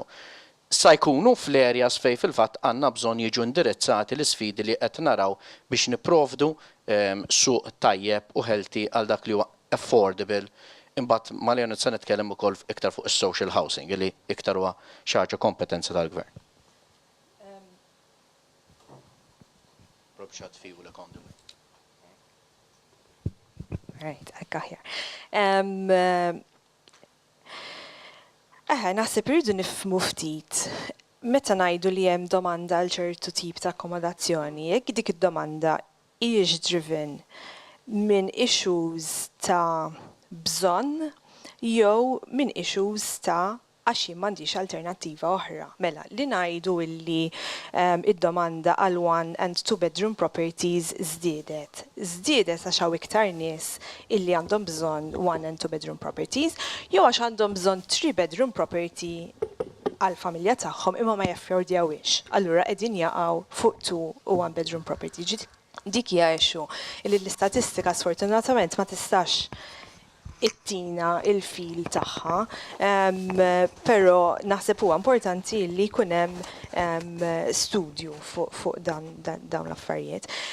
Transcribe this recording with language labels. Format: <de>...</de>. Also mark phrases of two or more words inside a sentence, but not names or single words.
<mt>Sa jkunu fl-areas fej fil-fatt għandna bżonn jiġu indirizzati l-isfidi li qed naraw biex nipprovdu suq tajjeb u healthy għal dak li huwa affordable. Imbagħad Maljon se nitkellem ukoll iktar fuq is-</mt> <en>social housing</en> <mt>li iktar huwa xi ħaġa kompetenza tal-Gvern.</mt> <en>Right, I got here.</en> <mt>Naħseb irridu nifhmu ftit meta ngħidu li hemm domanda għal ċertu tip ta' akkomodazzjoni, jekk dik id-domanda hijiex driven minn issues ta' bżonn jew minn issues ta' għax jien m'għandix alternattiva oħra. Mela, li ngħidu illi id-domanda għal</mt> <en>one and two bedroom properties</en> <mt>żdiedet. Żdiedet għax hawn iktar nies illi għandhom bżonn</mt> <en>one and two bedroom properties,</en> <mt>jew għax għandhom bżonn</mt> <en>three bedroom property</en> <mt>għal familja tagħhom imma ma jaffordjawix. Allura qegħdin jaqgħu fuq two u</mt> <en>one bedroom property.</en> <mt>Dik hija issue illi l-istatistika sfortunatament ma tistax it-tina il-fil tagħha, però naħseb huwa importanti li jkun hemm studju fuq dawn l-affarijiet.</mt>